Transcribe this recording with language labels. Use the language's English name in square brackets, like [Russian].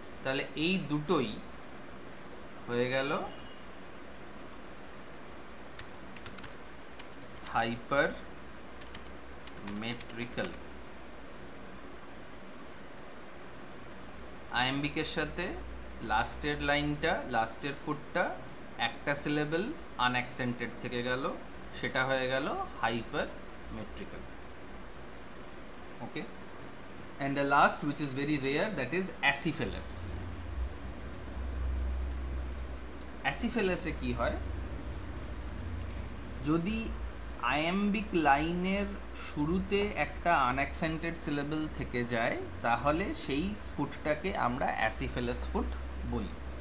[Bangla] তাহলে এই দুটোই হয়ে গেল হাইপার মেট্রিক্যাল। আইএমবিকের সাথে লাস্টের লাইনটা, লাস্টের ফুটটা একটা সিলেবল আনঅ্যাকসেন্টেড থেকে গেল, সেটা হয়ে গেল hyper মেট্রিক্যাল। [English] Okay, and the last, which is very rare, that is acephalous. [Bangla] acephalous এ কি হয়, যদি আইএমবিক লাইনের শুরুতে একটা আনঅ্যাকসেন্টেড সিলেবল থেকে যায় তাহলে সেই ফুটটাকে আমরা অ্যাসিফেলাস ফুট বলি।